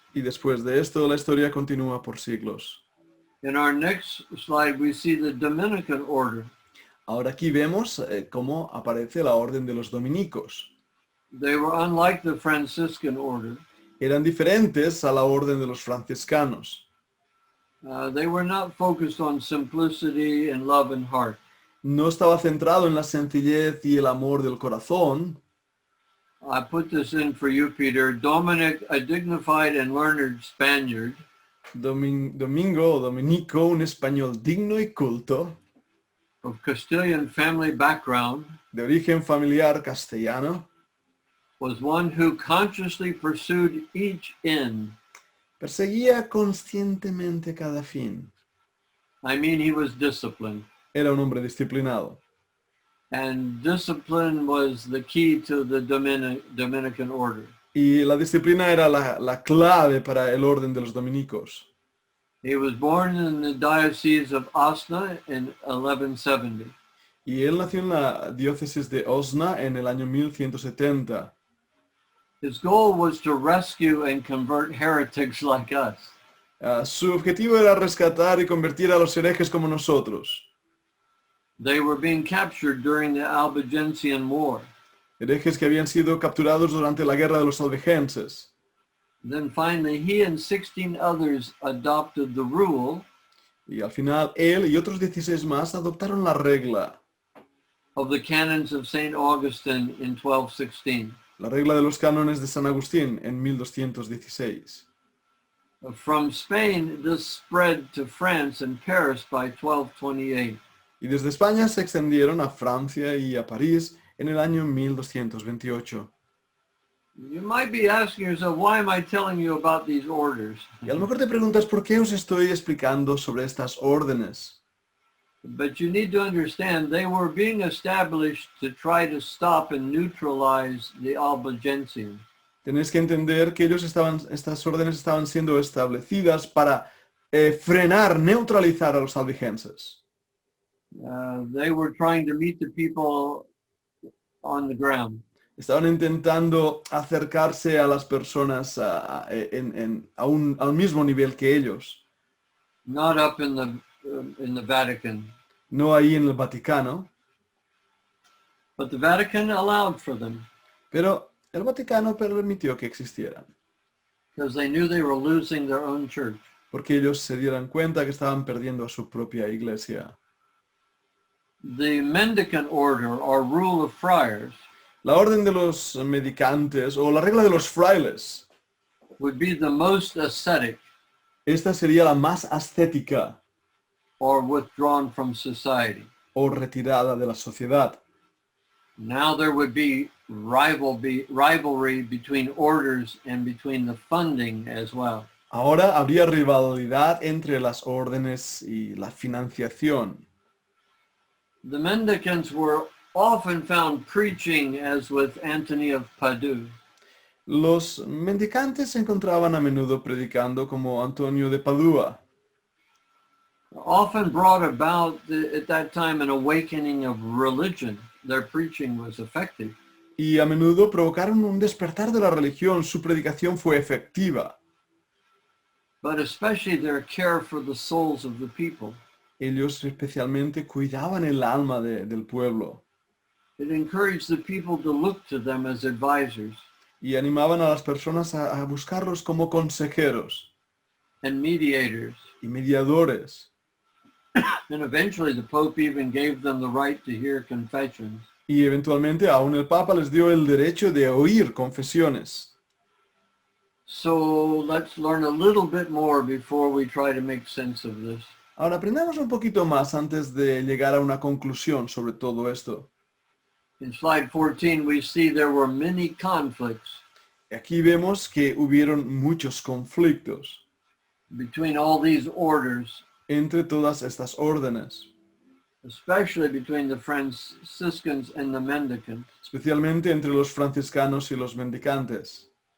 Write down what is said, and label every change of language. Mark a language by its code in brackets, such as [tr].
[es] Y después de esto, la historia continúa por siglos. [en] In our next slide, we see the Dominican order. [es] Ahora aquí vemos cómo aparece la orden de los dominicos. [en] They were unlike the Franciscan order. [es] Eran diferentes a la orden de los franciscanos. [en] They were not focused on simplicity and love and heart. [es] No estaba centrado en la sencillez y el amor del corazón. [en] I put this in for you, Peter. Dominic, a dignified and learned Spaniard, [es] Domingo o Dominico, un español digno y culto, [en] of Castilian family background, [es] de origen familiar castellano, [en] was one who consciously pursued each end. [es] perseguía conscientemente cada fin. [en] I mean, he was disciplined. [es] era un hombre disciplinado. [en] And discipline was the key to the Dominican order. [es] Y la disciplina era la clave para el orden de los dominicos. [en] He was born in the diocese of Osna in 1170. [es] Y él nació en la diócesis de Osna en el año 1170. [en] His goal was to rescue and convert heretics like us. [es] Su objetivo era rescatar y convertir a los herejes como nosotros. [en] They were being captured during the Albigensian War. [es] Herejes que habían sido capturados durante la guerra de los albigenses. [en] Then finally, he and 16 others adopted the rule [es] Y al final él y otros 16 más adoptaron la regla, [en] of the canons of St. Augustine in 1216. [es] la regla de los cánones de San Agustín en 1216. [en] From Spain, this spread to France and Paris by 1228. [es] Y desde España se extendieron a Francia y a París en el año 1228. [en] You might be asking yourself, why am I telling you about these orders? [es] Y a lo mejor te preguntas por qué os estoy explicando sobre estas órdenes. [en] But you need to understand they were being established to try to stop and neutralize the Albigensians. [es] Tenéis que entender que estas órdenes estaban siendo establecidas para frenar, neutralizar a los albigenses. [en] They were trying to meet the people on the ground. [es] Estaban intentando acercarse a las personas al mismo nivel que ellos. [en] Not up in the Vatican. [es] No ahí en el Vaticano, [en] But the Vatican allowed for them [es] pero el Vaticano permitió que existieran, [en] because they knew they were losing their own church. [es] porque ellos se dieran cuenta que estaban perdiendo a su propia iglesia. [en] The mendicant order or rule of friars [es] La orden de los mendicantes o la regla de los frailes, [en] would be the most ascetic [es] esta sería la más ascética [en] or withdrawn from society. [es] o retirada de la sociedad. [en] Now there would be rivalry between orders and between the funding as well. [es] Ahora habría rivalidad entre las órdenes y la financiación. [en] The mendicants were often found preaching as with Antony of Padua. [es] Los mendicantes se encontraban a menudo predicando como Antonio de Padua. [en] Often brought about at that time an awakening of religion. Their preaching was effective. [es] Y a menudo provocaron un despertar de la religión, su predicación fue efectiva. [en] But especially their care for the souls of the people. [es] Ellos especialmente cuidaban el alma del pueblo [en] It encouraged the people to look to them as advisors [es] y animaban a las personas a buscarlos como consejeros [en] and mediators. [es] y mediadores. [en] And eventually the Pope even gave them the right to hear confessions. [es] Y eventualmente aún el Papa les dio el derecho de oír confesiones. [en] So let's learn a little bit more before we try to make sense of this. [es] Ahora aprendamos un poquito más antes de llegar a una conclusión sobre todo esto. [en] In slide 14, we see there were many conflicts [es] Aquí vemos que hubieron muchos conflictos [en] between all these orders, [es] entre todas estas órdenes, [en] especially between the Franciscans and the mendicants. [es] especialmente entre los franciscanos y los mendicantes.